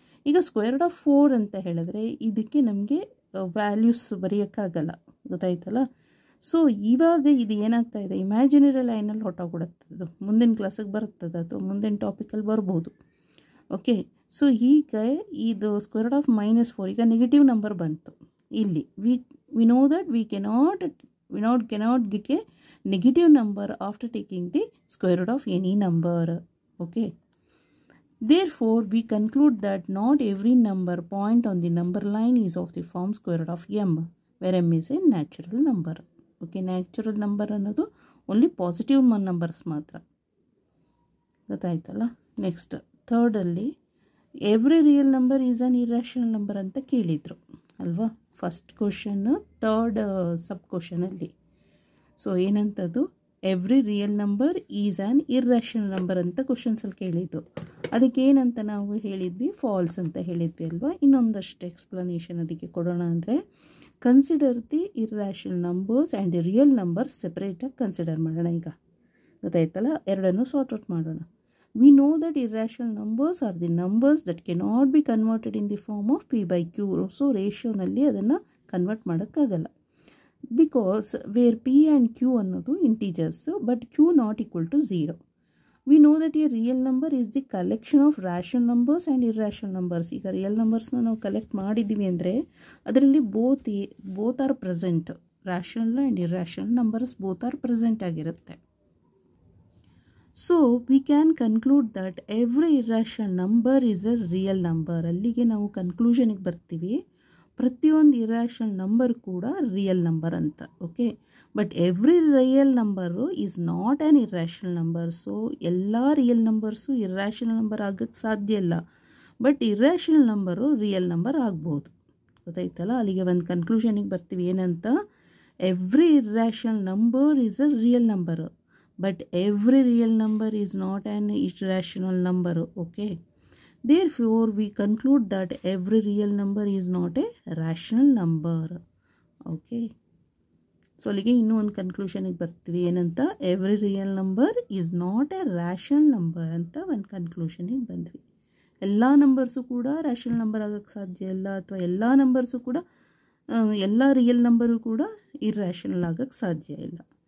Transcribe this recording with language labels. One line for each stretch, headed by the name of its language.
Kannada: ಈಗ square root of 4 ಅಂತ ಹೇಳಿದ್ರೆ ಇದಕ್ಕೆ ನಮಗೆ ವ್ಯಾಲ್ಯೂಸ್ ಬರೆಯೋಕ್ಕಾಗಲ್ಲ, ಗೊತ್ತಾಯ್ತಲ್ಲ. ಸೊ ಇವಾಗ ಇದು ಏನಾಗ್ತಾ ಇದೆ, ಇಮ್ಯಾಜಿನರಿ ಲೈನಲ್ಲಿ ಹೊಟ್ಟೋಗ್ಬಿಡುತ್ತೆ. ಅದು ಮುಂದಿನ ಕ್ಲಾಸಿಗೆ ಬರ್ತದೆ, ಅಥವಾ ಮುಂದಿನ ಟಾಪಿಕಲ್ಲಿ ಬರ್ಬೋದು. ಓಕೆ, ಸೊ ಈಗ ಇದು ಸ್ಕ್ವೇರ್ ರೂಟ್ ಆಫ್ -4 ಈಗ ನೆಗೆಟಿವ್ ನಂಬರ್ ಬಂತು.
English: ಇಲ್ಲಿ we know that we cannot get a negative number after taking the square root of any number. Okay, therefore we conclude that not every number point on the number line is of the form square root of m, where m is a natural number.
Kannada: Okay, natural number ಅನ್ನೋದು only positive numbers ಮಾತ್ರ, ಗೊತ್ತಾಯ್ತಲ್ಲ. Next ಥರ್ಡಲ್ಲಿ
English: every real number is an irrational number
Kannada: ಅಂತ ಕೇಳಿದರು ಅಲ್ವಾ, first question third sub ಕ್ವಶನಲ್ಲಿ. So ಏನಂತದ್ದು,
English: every real number is an irrational number
Kannada: ಅಂತ ಕ್ವಶನ್ಸಲ್ಲಿ ಕೇಳಿದ್ದು. ಅದಕ್ಕೆ ಏನಂತ ನಾವು ಹೇಳಿದ್ವಿ, ಫಾಲ್ಸ್ ಅಂತ ಹೇಳಿದ್ವಿ ಅಲ್ವಾ. ಇನ್ನೊಂದಷ್ಟು ಎಕ್ಸ್ಪ್ಲನೇಷನ್ ಅದಕ್ಕೆ ಕೊಡೋಣ.
English: ಅಂದರೆ consider the irrational numbers and the real numbers ಸೆಪ್ರೇಟಾಗಿ consider ಮಾಡೋಣ.
Kannada: ಈಗ ಗೊತ್ತಾಯ್ತಲ್ಲ, ಎರಡನ್ನೂ ಸಾರ್ಟ್ ಔಟ್ ಮಾಡೋಣ.
English: We know that irrational numbers are the numbers that cannot be converted in the form of p/q. So
Kannada: ರೇಷಿಯೋನಲ್ಲಿ ಅದನ್ನು ಕನ್ವರ್ಟ್ ಮಾಡೋಕ್ಕಾಗಲ್ಲ.
English: Because where p and q ಅನ್ನೋದು integers, but q not equal to 0. We know that a real number is the collection of rational numbers and irrational numbers.
Kannada: ಈಗ real ನಂಬರ್ಸ್ನ ನಾವು collect ಮಾಡಿದ್ದೀವಿ ಅಂದರೆ ಅದರಲ್ಲಿ
English: Both are present. Rational and irrational numbers both are present
Kannada: ಆಗಿರುತ್ತೆ.
English: So we can conclude that every irrational number is a real number.
Kannada: ಅಲ್ಲಿಗೆ ನಾವು ಕನ್ಕ್ಲೂಷನಿಗೆ ಬರ್ತೀವಿ, ಪ್ರತಿಯೊಂದು ಇರ್ಯಾಷನಲ್ ನಂಬರ್ ಕೂಡ ರಿಯಲ್ ನಂಬರ್ ಅಂತ.
English: Okay, but every real number is not an irrational number.
Kannada: So ಎಲ್ಲ real numbers irrational number ಆಗೋಕ್ಕೆ ಸಾಧ್ಯ ಇಲ್ಲ, but irrational number real number ಆಗ್ಬೋದು, ಗೊತ್ತಾಯ್ತಲ್ಲ. ಅಲ್ಲಿಗೆ ಒಂದು ಕನ್ಕ್ಲೂಷನಿಗೆ ಬರ್ತೀವಿ, ಏನಂತ,
English: Every irrational number is a real number, but every real number is not an irrational number. Okay, therefore we conclude that every real number is not a rational number.
Kannada: Okay, so ಅಲ್ಲಿಗೆ ಇನ್ನೂ ಒಂದು ಕನ್ಕ್ಲೂಷನಿಗೆ ಬರ್ತೀವಿ, ಏನಂತ,
English: every real number is not a rational number
Kannada: ಅಂತ ಒಂದು ಕನ್ಕ್ಲೂಷನಿಗೆ ಬಂದ್ವಿ. ಎಲ್ಲ numbers ಕೂಡ ರ್ಯಾಷನಲ್ ನಂಬರ್ ಆಗೋಕ್ಕೆ ಸಾಧ್ಯ ಇಲ್ಲ, ಅಥವಾ ಎಲ್ಲ ನಂಬರ್ಸು ಕೂಡ ಎಲ್ಲ ರಿಯಲ್ ನಂಬರು ಕೂಡ ಇರ್ರ್ಯಾಷನಲ್ ಆಗೋಕ್ಕೆ ಸಾಧ್ಯ ಇಲ್ಲ.